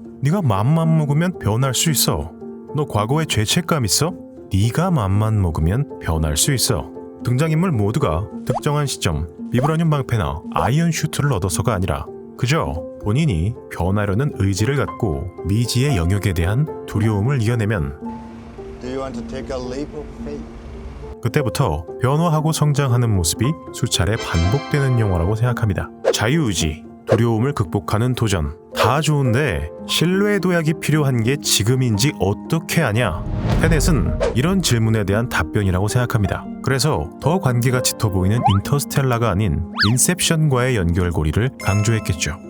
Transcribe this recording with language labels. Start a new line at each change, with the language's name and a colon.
Korean: 네가 맘만 먹으면 변할 수 있어. 너 과거에 죄책감 있어? 네가 맘만 먹으면 변할 수 있어. 등장인물 모두가 특정한 시점 비브라늄 방패나 아이언 슈트를 얻어서가 아니라 그저 본인이 변하려는 의지를 갖고 미지의 영역에 대한 두려움을 이겨내면
English: Do you want to take a leap of faith?
Korean: 그때부터 변화하고 성장하는 모습이 수차례 반복되는 영화라고 생각합니다. 자유의지, 두려움을 극복하는 도전, 다 좋은데 신뢰의 도약이 필요한 게 지금인지 어떻게 아냐? 테넷은 이런 질문에 대한 답변이라고 생각합니다. 그래서 더 관계가 짙어 보이는 인터스텔라가 아닌 인셉션과의 연결고리를 강조했겠죠.